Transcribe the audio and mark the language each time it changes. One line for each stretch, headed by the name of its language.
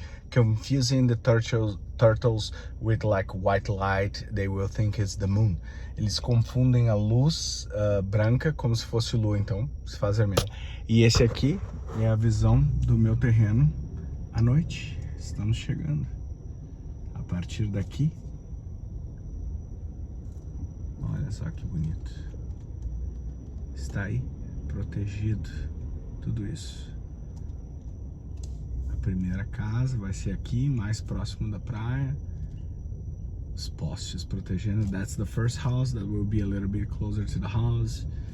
English: Confusing the turtles with like white light, they will think it's the moon.
Portuguese: Eles confundem a luz branca como se fosse lua, então se faz vermelho. E esse aqui é a visão do meu terreno à noite. Estamos chegando. A partir daqui, olha só que bonito. Está aí, protegido, tudo isso. A primeira casa vai ser aqui, mais próximo da praia. Os postes protegendo.
English: That's the first house that will be a little bit closer to the house.